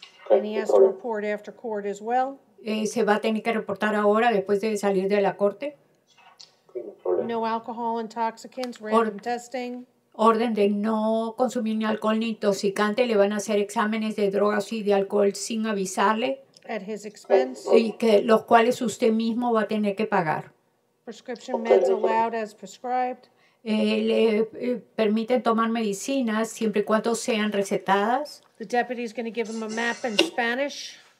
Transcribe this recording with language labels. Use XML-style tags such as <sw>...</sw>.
<en>And he has to report after court as well.</en> <es>Se va a tener que reportar ahora después de salir de la corte.</es> <en>No alcohol intoxicants, random testing.</en> <es>Orden de no consumir ni alcohol ni intoxicante. Le van a hacer exámenes de drogas y de alcohol sin avisarle.</es> <en>At his expense.</en> <es>Y que los cuales usted mismo va a tener que pagar.</es> <en>Prescription meds allowed as prescribed.</en> <es>Le permiten tomar medicinas siempre y cuando sean recetadas.</es> <en>The deputy is going to give him a map in Spanish.</en>